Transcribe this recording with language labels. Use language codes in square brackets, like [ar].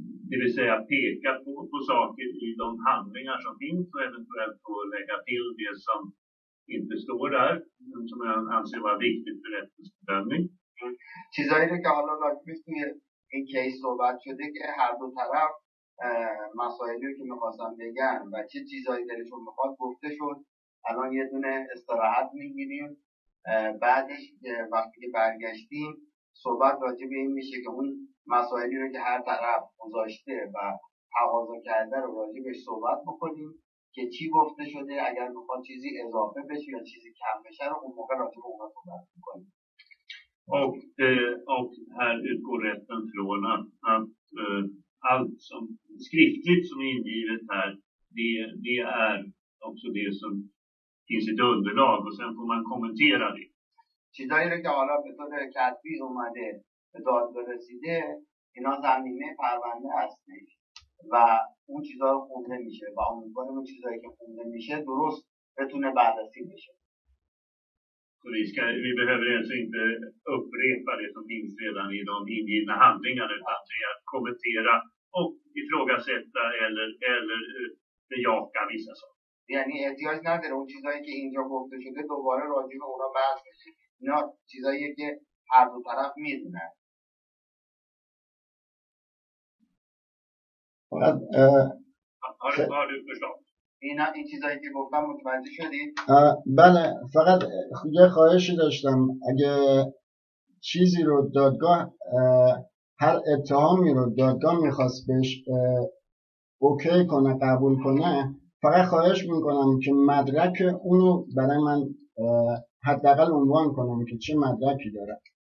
[sv] Det vill säga peka på saker i de handlingar som finns och eventuellt få lägga till det som inte står där, som jag anser vara viktigt för rättens bedömning. [fa] چیزایی رو که حالا راجبش توی این کیس صحبت شده که هر دو طرف مسائلی رو که میخواستن بگن و چه چیزایی دلشون میخواد گفته شد. الان یه دونه استراحت میگیریم، بعدش وقتی که برگشتیم صحبت راجب این میشه که اون مسائلی رو که هر طرف گذاشته و تقاضا کرده رو راجبش صحبت بکنیم که چی گفته شده، اگر میخواد چیزی اضافه بشه یا چیزی کم بشه رو اون موقع راجب اون صحبت میکنیم. [sv] Och här utgår rätten från att allt som skriftligt som är ingivet här, det är också det som finns i ett underlag och sen får man kommentera det. [fa] چیزایی رو که حالا به طور کتبی اومده به دادگاه رسیده، اینا زمینه پرونده هستش و اون چیزا رو خونده میشه و امیدواریم اون چیزایی که خونده میشه درست بتونه بررسی بشه. [sv] Så vi behöver alltså inte upprepa det som finns redan i de ingivna handlingarna utan det är att kommentera och ifrågasätta eller bejaka vissa saker. [fa] یعنی احتیاج نداره اون چیزایی که اینجا گفته شده دوباره راجع به اونا بحث بشه. اینا چیزاییه که هر دو طرف میدونن. فقط [sv] har du förstått? [fa] این چیزایی که گفتم متوجه شدید؟ بله، فقط یه خواهشی داشتم، اگه چیزی رو دادگاه هر اتهامی رو دادگاه میخواست بهش اوکی کنه، قبول کنه، فقط خواهش میکنم که مدرک اونو برای من حداقل عنوان کنم که چه مدرکی داره.